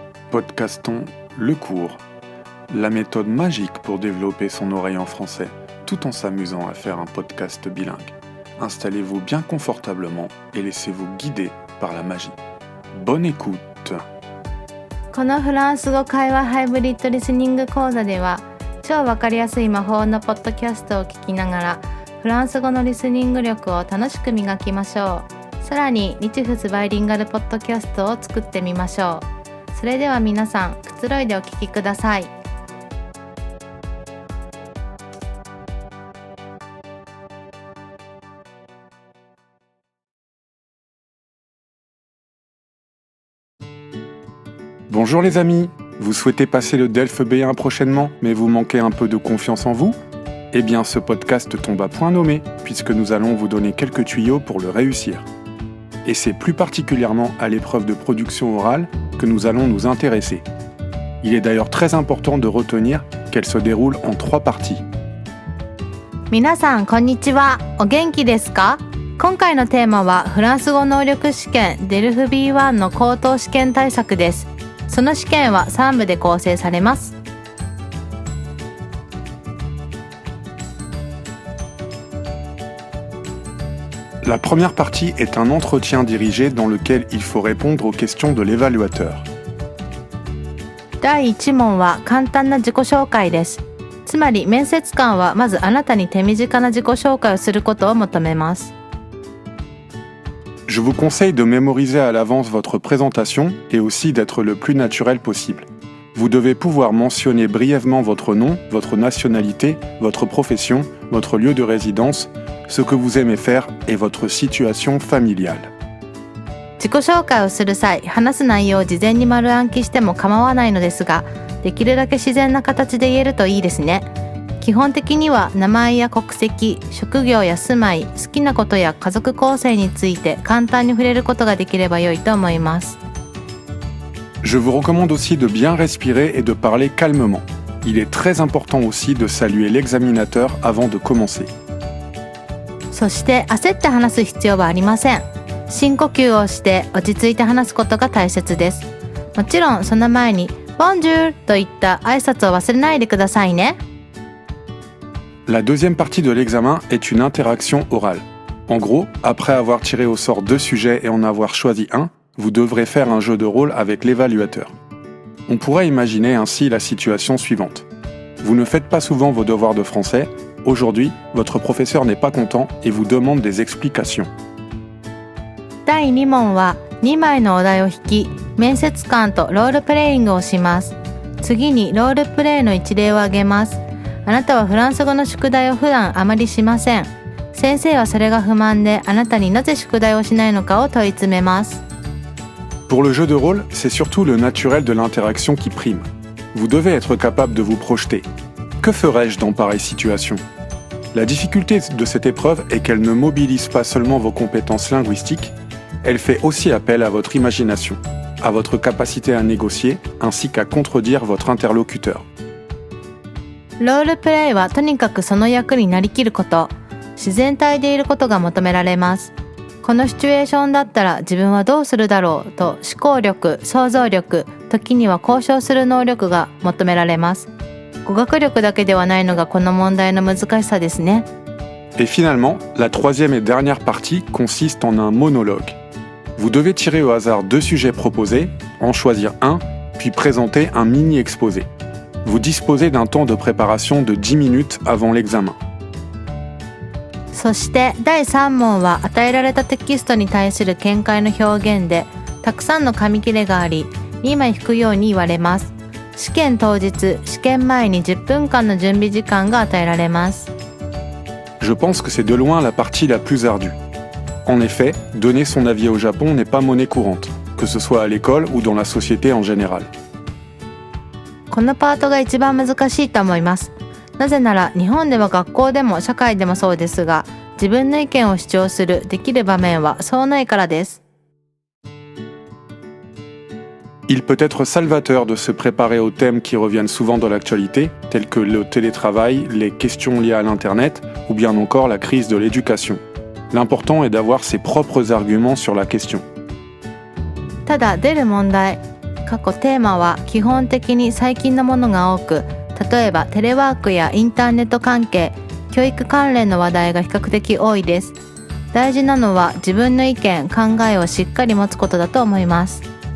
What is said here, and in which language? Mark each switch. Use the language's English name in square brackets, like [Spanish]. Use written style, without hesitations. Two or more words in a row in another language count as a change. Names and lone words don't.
[French] Podcastons le cours, la méthode magique pour développer son oreille en français, tout en s'amusant à faire un podcast bilingue. Installez-vous bien confortablement et laissez-vous guider par la magie. Bonne écoute! [Japanese] このフランス語会話ハイブリッドリスニング講座では、超わかりやすい魔法のポッドキャストを聞きながら、フランス語のリスニング力を楽しく磨きましょう。さらに日仏バイリンガルポッドキャストを作ってみましょう。それでは皆さん、くつろいでお聞きください。 [French] Bonjour les amis, vous souhaitez passer le DELF B1 prochainement, mais vous manquez un peu de confiance en vous? Eh bien ce podcast tombe à point nommé, puisque nous allons vous donner quelques tuyaux pour le réussir. Et c'est plus particulièrement à l'épreuve de production orale que nous allons nous intéresser. Il est d'ailleurs très important de retenir qu'elle se déroule en 3 parties. [Japanese] 皆さんこんにちは。お元気ですか？今回のテーマはフランス語能力試験 DELF B1 の高等試験対策です。その試験は3部で構成されます。 [French] La première partie est un entretien dirigé dans lequel il faut répondre aux questions de l'évaluateur. [Japanese] 第1問は簡単な自己紹介です。つまり面接官はまずあなたに手短な自己紹介をすることを求めます。 [French] Je vous conseille de mémoriser à l'avance votre présentation et aussi d'être le plus naturel possible. Vous devez pouvoir mentionner brièvement votre nom, votre nationalité, votre profession, votre lieu de résidence, ce que vous aimez faire et votre situation familiale. [Japanese] 自己紹介をする際、話す内容を事前に丸暗記しても構わないのですが、できるだけ自然な形で言えるといいですね。基本的には名前や国籍、職業や住まい、好きなことや家族構成について簡単に触れることができれば良いと思います。 [French] Je vous recommande aussi de bien respirer et de parler calmement. Il est très important aussi de saluer l'examinateur avant de commencer. [Japanese] そして焦って話す必要はありません。深呼吸をして落ち着いて話すことが大切です。もちろんその前にボンジュールといった挨拶を忘れないでくださいね。 [French] La deuxième partie de l'examen est une interaction orale. En gros, après avoir tiré au sort 2 sujets et en avoir choisi un, vous devrez faire un jeu de rôle avec l'évaluateur. On pourrait imaginer ainsi la situation suivante. Vous ne faites pas souvent vos devoirs de français. Aujourd'hui, votre professeur n'est pas content et vous demande des explications. [Japanese] 第2問は2枚のお題を引き、面接官とロールプレイングをします。次にロールプレイの一例を挙げます。あなたはフランス語の宿題を普段あまりしません。先生はそれが不満で、あなたになぜ宿題をしないのかを問い詰めます。 [French] Pour le jeu de rôle, c'est surtout le naturel de l'interaction qui prime. Vous devez être capable de vous projeter. Que ferais-je dans pareille situation? La difficulté de cette épreuve est qu'elle ne mobilise pas seulement vos compétences linguistiques, elle fait aussi appel à votre imagination, à votre capacité à négocier, ainsi qu'à contredire votre interlocuteur. [Japanese] ロールプレイはとにかくその役になりきること、自然体でいることが求められます。このシチュエーションだったら自分はどうするだろうと思考力、想像力、時には交渉する能力が求められます。語学力だけではないのがこの問題の難しさですね。 [French] Et finalement, la troisième et dernière partie consiste en un monologue. Vous devez tirer au hasard 2 sujets proposés, en choisir un, puis présenter un mini-exposé. Vous disposez d'un temps de préparation de 10 minutes avant l'examen. [Japanese] そして第3問は与えられたテキストに対する見解の表現で、たくさんの紙切れがあり、2枚引くように言われます。試験当日、試験前に10分間の準備時間が与えられます。 [French] Je pense que c'est de loin la partie la plus ardue. En effet, donner son avis au Japon n'est pas monnaie courante, que ce soit à l'école ou dans la société en général. [Japanese] このパートが一番難しいと思います。なぜなら日本では学校でも社会でもそうですが、自分の意見を主張するできる場面はそうないからです。 [French] Il peut être salvateur de se préparer aux thèmes qui reviennent souvent dans l'actualité, tels que le télétravail, les questions liées à l'Internet ou bien encore la crise de l'éducation. L'important est d'avoir ses propres arguments sur la question. [Japanese] ただ出る問題、 過去テーマは基本的に最近のものが多く、例えばテレワークやインターネット関係、教育関連の話題が比較的多いです。大事なのは自分の意見、考えをしっかり持つことだと思います。